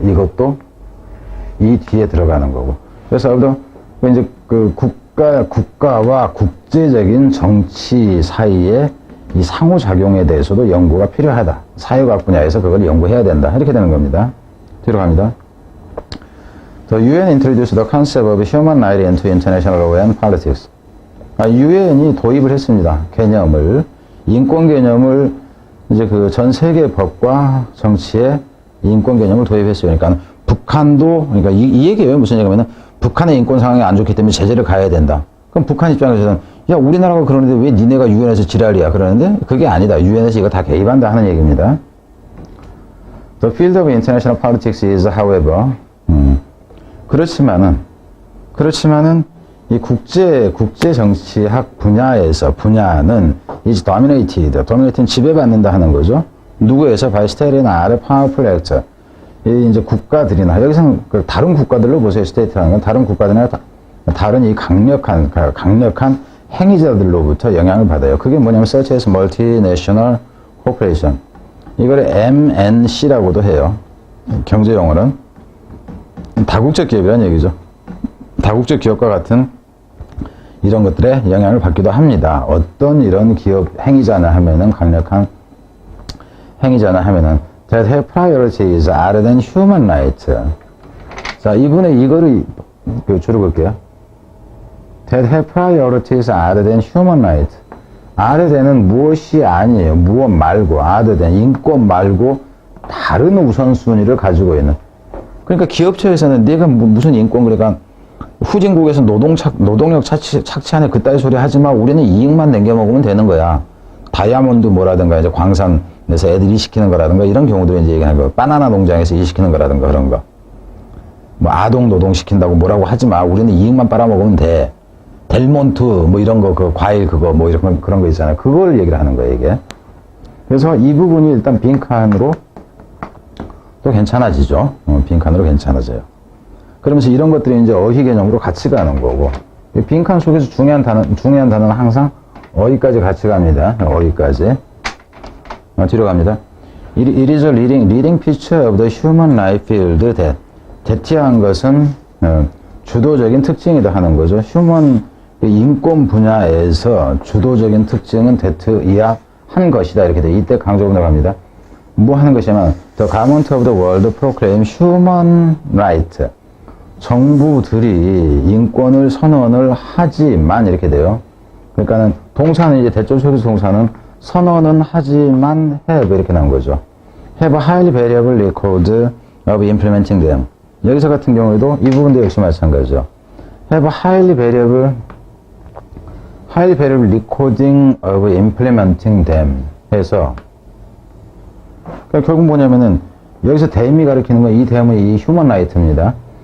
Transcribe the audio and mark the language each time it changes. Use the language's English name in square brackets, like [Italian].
[Korean] 이것도 이 뒤에 들어가는 거고. 그래서 이제 그 국가와 국제적인 정치 사이의 이 상호작용에 대해서도 연구가 필요하다. 사회과학 분야에서 그걸 연구해야 된다. 이렇게 되는 겁니다. 뒤로 갑니다. [English] The UN introduced the concept of human right into international law and politics. [Korean] UN이 도입을 했습니다. 개념을, 인권 개념을 이제 그 전 세계 법과 정치에 인권 개념을 도입했어요. 그러니까 북한도, 그러니까 이 얘기예요. 무슨 얘기냐면은 북한의 인권 상황이 안 좋기 때문에 제재를 가해야 된다. 그럼 북한 입장에서는 야, 우리나라가 그러는데 왜 니네가 유엔에서 지랄이야? 그러는데 그게 아니다. 유엔에서 이거 다 개입한다 하는 얘기입니다. [English] The field of international politics is, however, [Korean] 그렇지만은 이 국제 정치학 분야는 [English] is dominated, [Korean] 지배받는다 하는 거죠. 누구에서? [English] by state and other powerful actor. [Korean] 이제 국가들이나, 여기서는 다른 국가들로 보세요. 스테이트라는 건 다른 국가들이나 다른 이 강력한 행위자들로부터 영향을 받아요. 그게 뭐냐면 [English] such as multinational corporation. [Korean] 이걸 MNC라고도 해요. 경제 용어는 다국적 기업이라는 얘기죠. 다국적 기업과 같은 이런 것들에 영향을 받기도 합니다. 어떤 이런 기업 행위자나 하면은 강력한 행위자나 하면은 [English] that have priorities other than human rights. [Korean] 자, 이분의 이거를 줄여볼게요. [English] that have priorities other than human rights. [Korean] other than은 무엇이 아니에요. 무엇 말고, other than, 인권 말고 다른 우선순위를 가지고 있는. 그러니까 기업체에서는 내가 무슨 인권, 그러니까 후진국에서 노동력 착취하네 그따위 소리 하지 마. 우리는 이익만 남겨먹으면 되는 거야. 다이아몬드 뭐라든가 이제 광산에서 애들 일시키는 거라든가 이런 경우들을 이제 얘기하는 거. 바나나 농장에서 일시키는 거라든가 그런 거. 뭐 아동 노동 시킨다고 뭐라고 하지 마. 우리는 이익만 빨아먹으면 돼. 델몬트 뭐 이런 거, 그 과일 그거 뭐 이런 그런 거 있잖아요. 그걸 얘기를 하는 거예요, 이게. 그래서 이 부분이 일단 빈칸으로 또 괜찮아지죠. 빈칸으로 괜찮아져요. 그러면서 이런 것들이 이제 어휘 개념으로 같이 가는 거고, 빈칸 속에서 중요한 단어는 항상 어휘까지 같이 갑니다. 어휘까지. 뒤로 갑니다. [English] It is a leading feature of the human life field that. [Korean] that이한 것은 주도적인 특징이다 하는 거죠. 인권 분야에서 주도적인 특징은 that이야 한 것이다. 이렇게 돼. 이때 강조로 나갑니다. 뭐 하는 것이냐면 [English] The government of the world proclaim human right. [Korean] 정부들이 인권을 선언을 하지만 이렇게 돼요. 그러니까는 동사는 이제 대절 소리 동사는 선언은 하지만 have 이렇게 나온 거죠. [English] have a highly variable record of implementing them. [Korean] 여기서 같은 경우에도 이 부분도 역시 마찬가지죠. [English] have a highly variable recording of implementing them [Korean] 해서 그러니까 결국 뭐냐면은 여기서 them이 가리키는 건 이 them은 이 human right입니다.